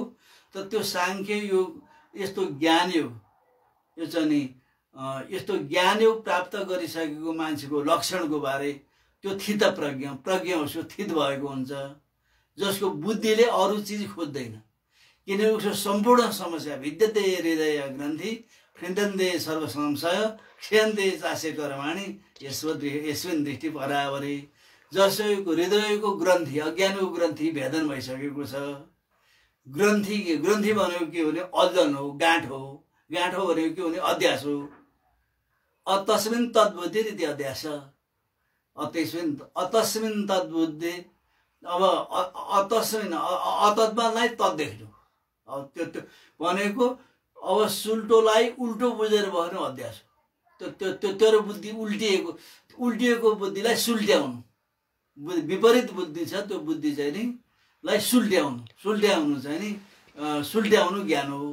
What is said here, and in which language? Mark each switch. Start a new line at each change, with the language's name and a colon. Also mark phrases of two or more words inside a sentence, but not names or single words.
Nepali: त त्यो सांख्य योग, यस्तो ज्ञान योग, यो चाहिँ नि यस्तो ज्ञान योग प्राप्त गरिसकेको मान्छेको लक्षणको बारे त्यो थित प्रज्ञ उसको थित भएको हुन्छ। जसको बुद्धिले अरू चिज खोज्दैन। किनभने उसको सम्पूर्ण समस्या
Sanskrit: विद्यते हृदय ग्रन्थि खिन्दन्ते सर्व संशय क्षयन्ते चासे कर्माणि यस्मिन् दृष्टि परावरे।
Nepali: जसको हृदयको ग्रन्थि, अज्ञानको ग्रन्थि भेदन भइसकेको छ। ग्रन्थि भनेको के हो भने अजन हो, गाँठ हो भनेको के हो भने अध्यास हो।
Sanskrit: तस्मिन् तद्बुद्धि इति अध्यास। अतस्मिन् तद्बुद्धि
Nepali: अब अतस्मै अतत्वलाई तत् देख्नु। अब त्यो भनेको अब सुल्टोलाई उल्टो बुझेर बस्नु अध्यास हो। त्यो तेरो बुद्धि उल्टिएको बुद्धिलाई सुल्ट्याउनु, विपरीत बुद्धि छ त्यो बुद्धि चाहिँ नि लाई सुल्ट्याउनु चाहिँ नि सुल्ट्याउनु ज्ञान हो।